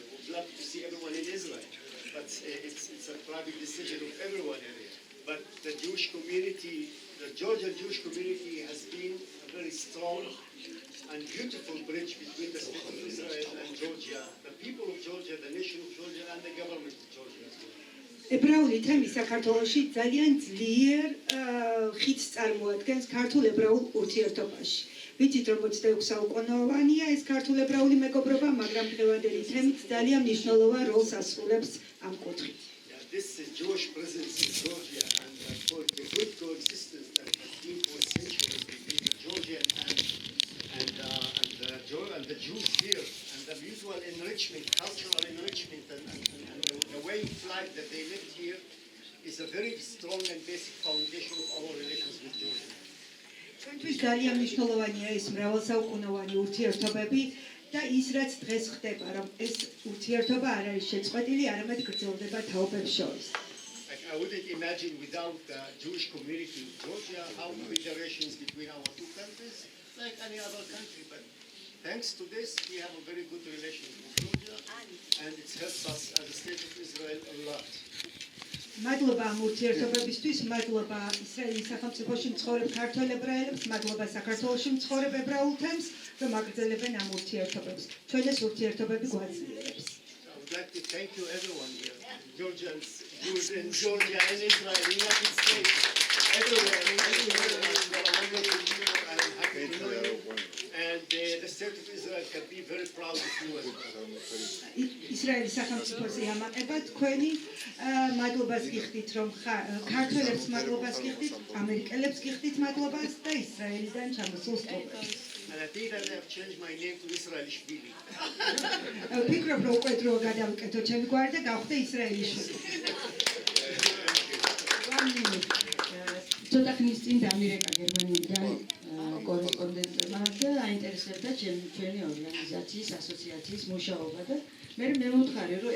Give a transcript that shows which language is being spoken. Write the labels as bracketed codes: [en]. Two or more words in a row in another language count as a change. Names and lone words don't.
[en] We'd love to see everyone in Israel, but it's a private decision of everyone here. But the Jewish community, the Georgian Jewish community has been a very strong and beautiful bridge between the state of Israel and Georgia, the people of Georgia, the nation of Georgia, and the government of Georgia as well. [ka] ებრაული თემი საქართველოში ძალიან ძლიერ ხიდს წარმოადგენს ქართულ ებრაულ ურთიერთობაში. ვიცით, რომ 26 საუკუნოვანია ეს ქართულ ებრაული მეგობრობა, მაგრამ დღევანდელი თემით ძალიან მნიშვნელოვან როლს ასრულებს ამ კუთხით. [en] This Jewish presence in Georgia and for the good coexistence that has been for centuries between the Georgian and the Jews here, and the mutual enrichment, cultural enrichment, and the way of life that they lived here is a very strong and basic foundation of our relations with Georgia. [ka] ჩვენთვის ძალიან მნიშვნელოვანია ეს მრავალსაუკუნოვანი ურთიერთობები და ის რაც დღეს ხდება, რომ ეს ურთიერთობა არ არის შეწყვეტილი, არამედ გრძელდება თაობებს შორის. [en] I wouldn't imagine without the Jewish community in Georgia how the relations between our two countries, like any other country. But thanks to this, we have a very good relation with Georgia, and it helps us as a state of Israel a lot. [ka] მადლობა ამ ურთიერთობებისთვის, მადლობა ისრაელის სახელმწიფოში მცხოვრებ ქართველ ებრაელებს, მადლობა საქართველოში მცხოვრებ ებრაულ თემს, რომ აგრძელებენ ამ ურთიერთობებს. ჩვენ ეს ურთიერთობები გვაძლიერებს. [en] I would like to thank you everyone here, Georgians, Jews in Georgia, in Israel, in the United States, everywhere. I'm happy to know you. And the state of Israel can be very proud of you as well. [ka] ისრაელის სახელმწიფოზე ამაყება თქვენი მადლობას გიხდით რომ ქართველებს მადლობას გიხდით, ამერიკელებს გიხდით მადლობას და ისრაელიდან ჩამოსულ სტუმრებს. [en] And I think that I have changed my name to Israelishvili. [ka] ვფიქრობ რომ უკვე დრო გადავიკეთო ჩემი გვარი და გავხდე ისრაელიშვილი. ცოტა ხნის წინ დამირეკა გერმანიიდან კორესპონდენტმა და აინტერესებდა ჩვენი ორგანიზაციის ასოციაციის მუშაობა და მე მემუთხარი რომ